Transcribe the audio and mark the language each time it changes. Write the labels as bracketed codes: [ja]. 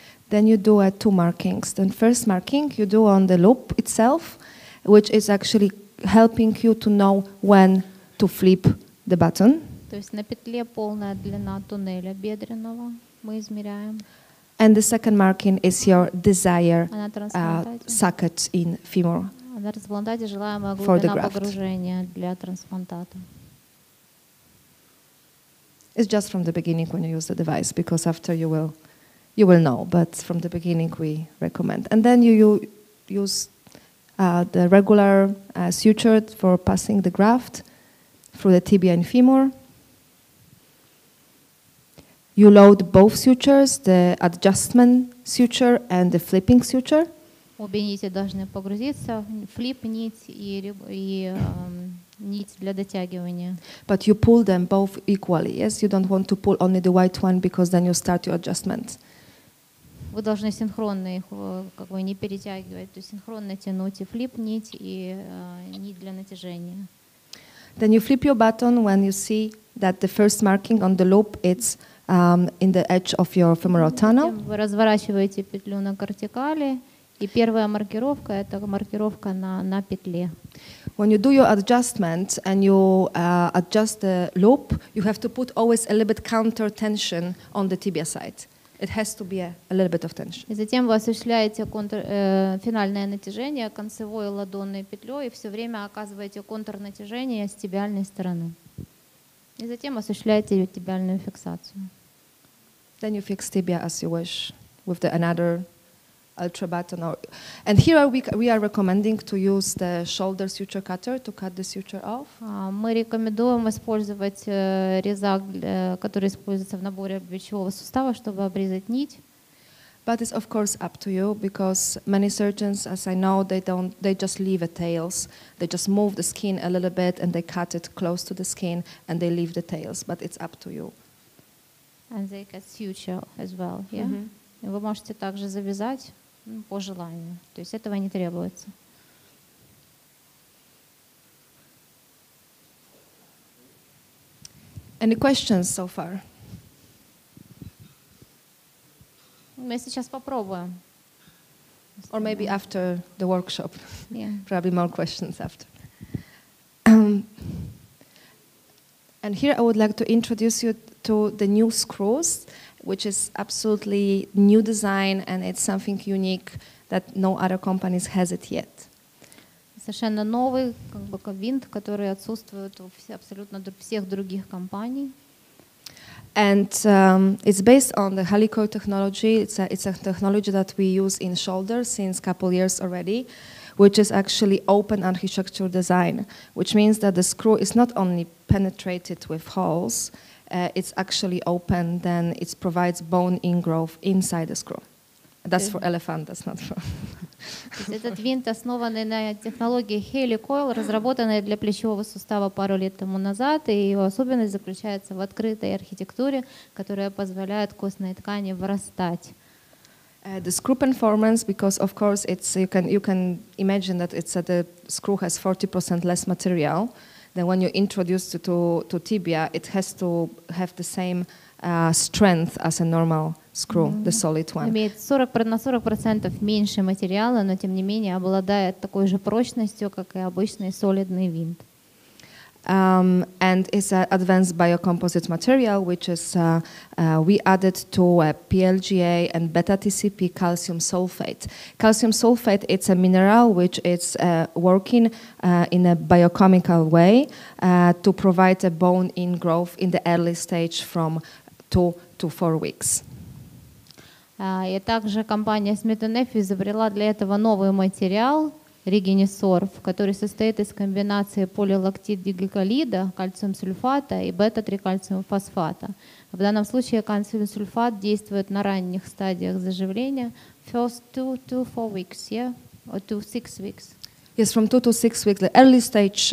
[en] Then you do 2 markings. The first marking you do on the loop itself, which is actually helping you to know when to flip the button. [ru] То есть на петле полная длина туннеля бедренного мы измеряем. [en] And the second marking is your desired socket in femur. [ru] На трансплантате желаемая глубина погружения для трансплантата. [en] It's just from the beginning when you use the device, because after you will know, but from the beginning we recommend. And then you use the regular suture for passing the graft through the tibia and femur. You load both sutures, the adjustment suture and the flipping suture. [ru] Обе нити должны погрузиться, флип-нить и нить для дотягивания. [en] But you pull them both equally, yes? You don't want to pull only the white one, because then you start your adjustment. [ru] Вы должны синхронно их как бы не перетягивать, то есть синхронно тянуть и флип-нить, и нить для натяжения. [en] Then you flip your button when you see that the first marking on the loop it's in the edge of your femoral tunnel. [ru] Вы разворачиваете петлю на кортикали, и первая маркировка — это маркировка на петле. [en] When you do your adjustment and you adjust the loop, you have to put always a little bit counter tension on the tibia side. It has to be a little bit of tension. [ru] И затем вы осуществляете финальное натяжение концевой ладонной петлей и все время оказываете контрнатяжение с тибиальной стороны. И затем осуществляете тибиальную фиксацию. [en] Then you fix tibia as you wish with another ultra button. And here we are recommending to use the shoulder suture cutter to cut the suture off. Мы рекомендуем использовать резак, который используется в наборе плечевого сустава, чтобы обрезать нить. But it's of course up to you, because many surgeons, as I know, they just leave the tails. They just move the skin a little bit and they cut it close to the skin and they leave the tails. But it's up to you. And they cut suture as well, yeah? [ru] Вы можете также завязать по желанию. То есть этого не требуется. [en] Any questions so far? [ru] Мы сейчас попробуем. [en] Or maybe after the workshop. Yeah. Probably more questions after. And here I would like to introduce you to the new screws, which is absolutely new design, and it's something unique that no other companies has it yet. [ru] Совершенно новый винт, который отсутствует у абсолютно всех других компаний. [en] And it's based on the helicoil technology. It's a technology that we use in shoulders since a couple years already, which is actually open architecture design, which means that the screw is not only penetrated with holes, it's actually open, then it provides bone ingrowth inside the screw. That's for elephant, that's not for... [ru] Этот винт, основанный на технологии helicoil, разработанной для плечевого сустава пару лет тому назад, и его особенность заключается в открытой архитектуре, которая позволяет костной ткани вырастать. [en] The screw performance, because of course it's you can imagine that the screw has 40% less material. Then when you introduce it to tibia, it has to have the same strength as a normal screw, the solid one. [ru] Имеет на 40% меньше материала, но тем не менее обладает такой же прочностью, как и обычный солидный винт. [en] And it's an advanced biocomposite material, which is we added to PLGA and beta-TCP calcium sulfate. Calcium sulfate, it's a mineral which is working in a biochemical way to provide a bone ingrowth in the early stage from 2 to 4 weeks. [ru] И также компания Smith&Nephew изобрела для этого новый материал, регинисорф, который состоит из комбинации полилактид-дигликолида, кальциум-сульфата и бета-3-кальциум-фосфата. В данном случае кальциум-сульфат действует на ранних стадиях заживления, [en] first 2 to 4 weeks, yeah? Or to 6 weeks. Yes, from 2 to 6 weeks, the early stage.